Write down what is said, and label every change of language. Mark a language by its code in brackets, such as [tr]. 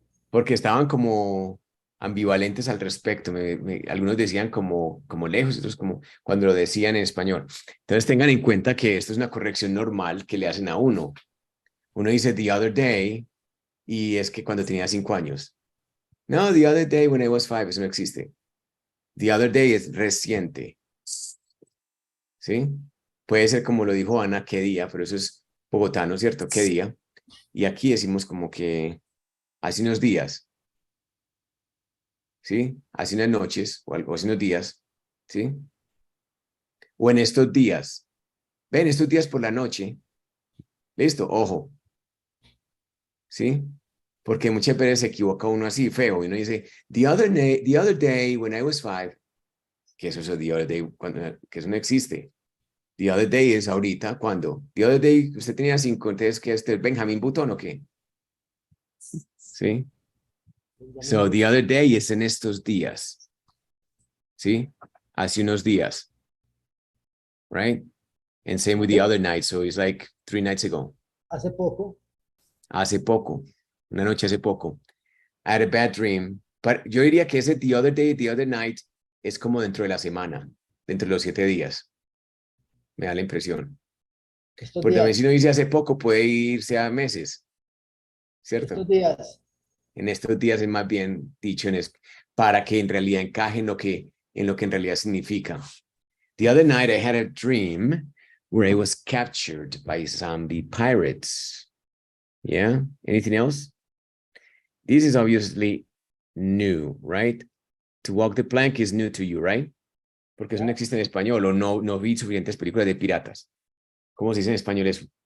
[es] porque estaban como ambivalentes al respecto. Algunos decían como lejos, otros como cuando lo decían en español. Entonces tengan en cuenta que esto es una corrección normal que le hacen a uno. Uno dice [en] the other day [es] y es que cuando tenía 5 años. [en] No, the other day when I was 5, [es] eso no existe. [en] The other day [es] es reciente. ¿Sí? Puede ser como lo dijo Ana, qué día, pero eso es bogotano, ¿cierto? ¿Qué día? Y aquí decimos como que hace unos días, ¿sí? Hace unas noches o algo, hace unos días, ¿sí? O en estos días. Ven, estos días por la noche. Listo, ojo, ¿sí? Porque muchas veces se equivoca uno así, feo, y uno dice, [en] the other day when I was 5, [es] que eso es [en] the other day, [es] que eso no existe. [en] The other day [es] es ahorita, ¿cuándo? The other day usted tenía 5, entonces, ¿qué es Benjamín Butón o qué? ¿Sí? [en] So, the other day [es] es en estos días, ¿sí? Hace unos días, [en] right? And same with the other night, so it's like 3 nights ago. [es] Hace poco. Hace poco, una noche hace poco. [en] I had a bad dream. [es] Pero yo diría que ese [en] the other day, the other night [es] es como dentro de la semana, dentro de los 7 días. Me da la impresión. Estos Porque también días. si uno dice hace poco, puede irse a meses, ¿cierto? Estos días. En estos días es más bien dicho para que en realidad encaje en lo que en realidad significa. [en] The other night I had a dream where I was captured by zombie pirates. Yeah. Anything else? This is obviously new, right? To walk the plank is new to you, right? [es] Porque eso no existe en español o no vi suficientes películas de piratas. ¿Cómo se dice en español eso?